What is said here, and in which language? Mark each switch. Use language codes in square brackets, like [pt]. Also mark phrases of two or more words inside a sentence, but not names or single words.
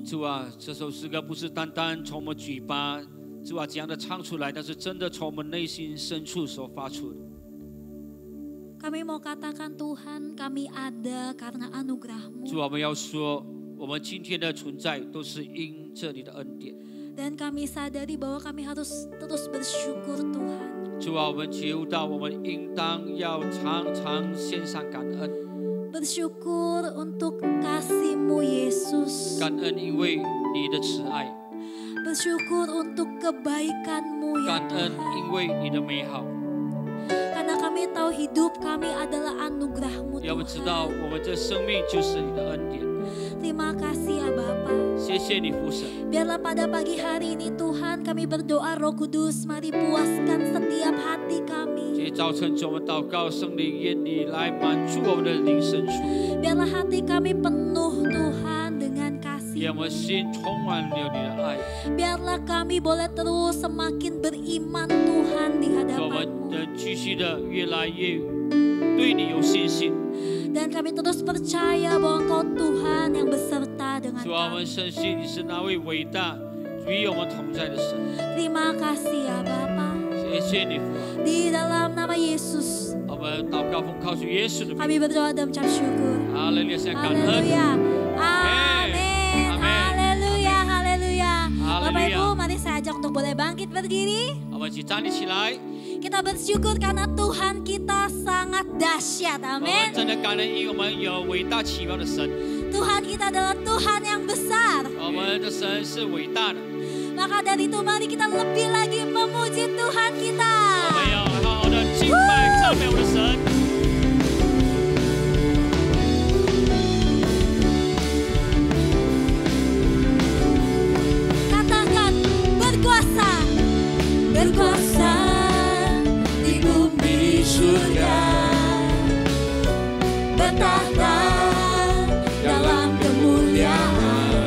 [zh] 主啊，这首诗歌不是单单从我们嘴巴，主啊这样的唱出来，但是真的从我们内心深处所发出的。 [id] Kami mau katakan Tuhan, kami ada karena anugerah-Mu. [zh] 主啊，我们要说，我们今天的存在都是因着你的恩典。 [id] Dan kami sadari bahwa kami harus terus bersyukur Tuhan. [zh] 主啊，我们觉悟到，我们应当要常常献上感恩。 [id] Bersyukur untuk kasih-Mu Yesus. [zh] 感恩因为你的慈爱。 [id] Bersyukur untuk kebaikan-Mu ya [zh] 感恩 [id] Tuhan. [zh] 因为你的美好。 [id] Karena kami tahu hidup kami adalah anugerah-Mu [zh] 要我们知道， [id] Tuhan. [zh] 我们这生命就是你的恩典。 [id] Terima kasih ya Bapa. [zh] 谢谢你父神。 [id] Biarlah pada pagi hari ini Tuhan kami berdoa Roh Kudus, mari puaskan setiap hati kami. [zh] 今天早晨，我们祷告，圣灵愿你来满足我们的灵深处。 [id] Biarlah hati kami penuh Tuhan dengan [zh] 让我们 [id] kasih-Mu. [zh] 心充满了你的爱。 [id] Biarlah kami boleh terus semakin beriman Tuhan di [zh] 我们 [id] hadapan-Mu. [zh] 的继续的越来越对你有信心。 [id] Dan kami terus percaya bahwa Engkau Tuhan yang beserta dengan [zh] 主啊，我们 [id] kami. [zh] 深信你是那位伟大与我们同在的神。 [id] Terima kasih ya Bapa. [zh] 谢谢你父啊！ [id] Di dalam nama Yesus [zh] 我们祷告奉靠主耶稣的名。 [id] kami berdoa dan mengucap syukur. [zh] 哈利路亚，感恩。 [id] Haleluya. Amin. Amin. Haleluya. Haleluya. Haleluya. Bapak Ibu, mari saya ajak untuk boleh bangkit berdiri. [zh] 我们一起站立起来。 [id] Kita bersyukur karena Tuhan kita sangat dahsyat. [zh] 我们 [id] Amin. [zh] 真的感恩，因为我们有伟大奇妙的神。 [id] Tuhan kita adalah Tuhan yang besar. [zh] 我们的神是伟大的。 [id] Maka dari itu mari kita lebih lagi memuji Tuhan kita. [zh] 我们要好好的敬拜赞美我们的神。 [id] Katakan berkuasa, berkuasa di bumi surga, bertahta dalam kemuliaan.